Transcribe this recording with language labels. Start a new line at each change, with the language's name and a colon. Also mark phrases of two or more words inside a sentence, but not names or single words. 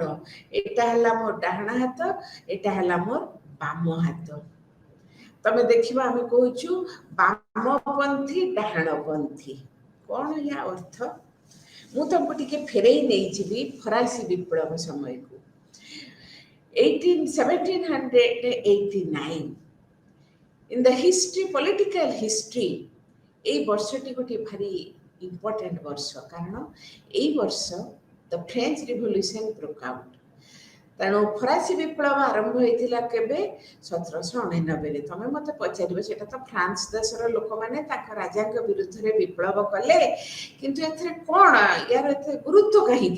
Odia: ଏଇଟା ହେଲା ମୋର ଡାହାଣ ହାତ ଏଇଟା ହେଲା ମୋର ବାମ ହାତ। ତମେ ଦେଖିବ ଆମେ କହୁଛୁ ବାମପନ୍ଥୀ ଡାହାଣପନ୍ଥୀ। କ'ଣ ୟା ଅର୍ଥ? ମୁଁ ତମକୁ ଟିକେ ଫେରେଇ ନେଇଯିବି ଫରାସୀ ବିପ୍ଳବ ସମୟକୁ 1789।
English: in the history political history
Odia: এই ବର୍ଷଟି ଗୋଟିଏ ଭାରି ଇମ୍ପୋର୍ଟାଣ୍ଟ ବର୍ଷ। କାରଣ ଏଇ ବର୍ଷ
English: the French Revolution broke out.
Odia: ତେଣୁ ଫରାସୀ ବିପ୍ଳବ ଆରମ୍ଭ ହୋଇଥିଲା କେବେ? 1789ରେ। ତମେ ମୋତେ ପଚାରିବ ସେଟା ତ ଫ୍ରାନ୍ସ ଦେଶର ଲୋକମାନେ ତାଙ୍କ ରାଜାଙ୍କ ବିରୁଦ୍ଧରେ ବିପ୍ଳବ କଲେ କିନ୍ତୁ ଏଥିରେ କ'ଣ ୟାର ଏତେ ଗୁରୁତ୍ୱ କାହିଁକି?